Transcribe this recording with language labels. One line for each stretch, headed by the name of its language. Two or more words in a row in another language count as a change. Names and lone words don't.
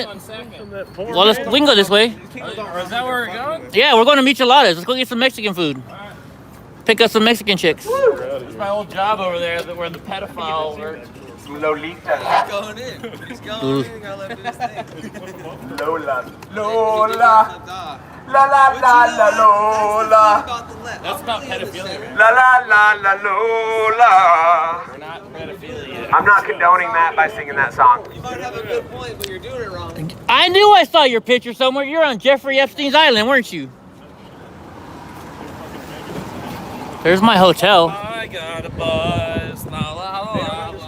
English: Well, we can go this way. Or is that where we're going? Yeah, we're going to Micheladas. Let's go get some Mexican food. Pick up some Mexican chicks. It's my old job over there where the pedophile worked. Lolita. He's going in. He's going in. Gotta let him do his thing. Lola. Lola. La la la la Lola. That's about pedophilia, right? La la la la Lola. We're not pedophilia. I'm not condoning that by singing that song. You might have a good point, but you're doing it wrong. I knew I saw your picture somewhere. You're on Jeffrey Epstein's island, weren't you? There's my hotel. I got a buzz. La, la, la, la.